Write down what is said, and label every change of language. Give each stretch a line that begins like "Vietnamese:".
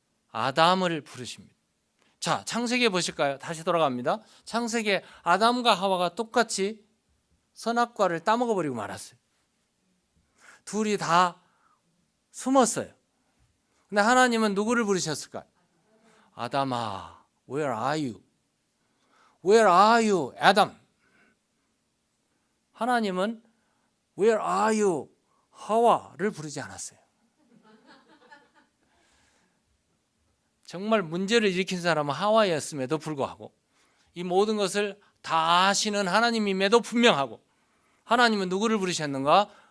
Korean: 아담을 부르십니다. 자, 창세기에 보실까요? 다시 돌아갑니다. 창세기에 아담과 하와가 똑같이 선악과를 따먹어버리고 말았어요. 둘이 다 숨었어요. 근데 하나님은 누구를 부르셨을까요? 아담아,
English: where are you? Where are you, 아담?
Korean: 하나님은
English: Where are you,
Korean: 하와를 부르지 않았어요. 정말 문제를 일으킨 사람은 하와였음에도 불구하고 이 모든 것을 다 아시는 하나님임에도 분명하고 하나님은 누구를 부르셨는가?